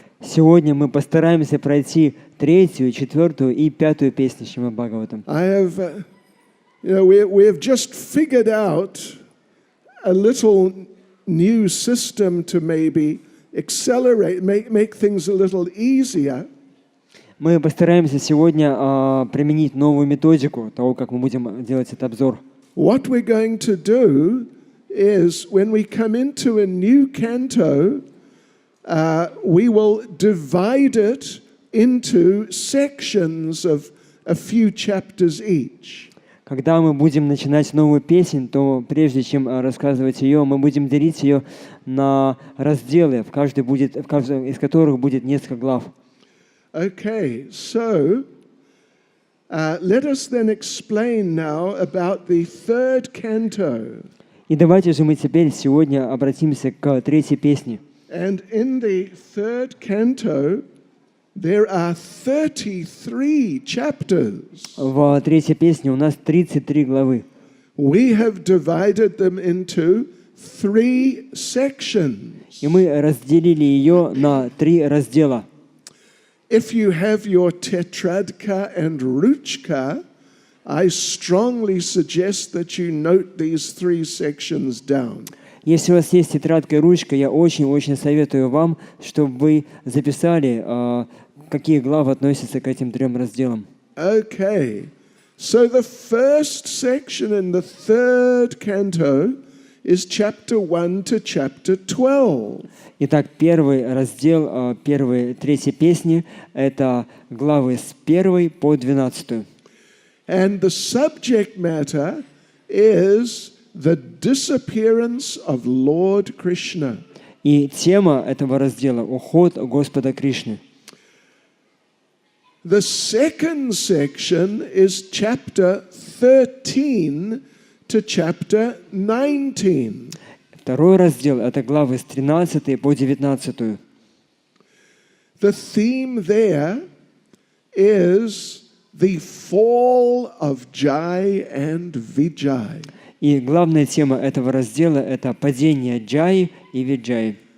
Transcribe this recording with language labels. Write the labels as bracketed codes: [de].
[ru] Сегодня мы постараемся пройти 3-ю, 4-ю и 5-ю песни Шримад Бхагаватам. [en] We have just figured out a little new system to maybe accelerate, make things a little easier. [ru] Мы постараемся сегодня применить новую методику того, как мы будем делать этот обзор. [en] What we're going to do is when we come into a new canto, we will divide it into sections of a few chapters each. [ru] Когда мы будем начинать новую песнь, то прежде чем рассказывать ее, мы будем делить ее на разделы, в каждом из которых будет несколько глав. [en] Okay, so let us then explain now about the third canto. [ru] И давайте же мы теперь сегодня обратимся к третьей песне. [en] And in the third canto, there are 33 chapters. [ru] В третьей песне у нас 33 главы. [en] We have divided them into 3 sections. [ru] И мы разделили ее на 3 раздела. [en] If you have your [ru] tetradka [en] and [ru] ruchka, [en] I strongly suggest that you note these 3 sections down. [ru] Если у вас есть тетрадка и ручка, я очень-очень советую вам, чтобы вы записали, какие главы относятся к этим 3 разделам. [en] Okay, so the first section in the third canto is chapter 1 to chapter 12. [ru] Итак, первый раздел, третьей песни – это главы с 1 по 12. [en] And the subject matter is the disappearance of Lord Krishna. [ru] И тема этого раздела – уход Господа Кришны. [en] The second section is chapter 13 to chapter 19. [ru] Второй раздел – это главы с 13 по 19. [en] The theme there is the fall of Jai and Vijay. [ru] И главная тема этого раздела – это падение Джаи и Виджаи.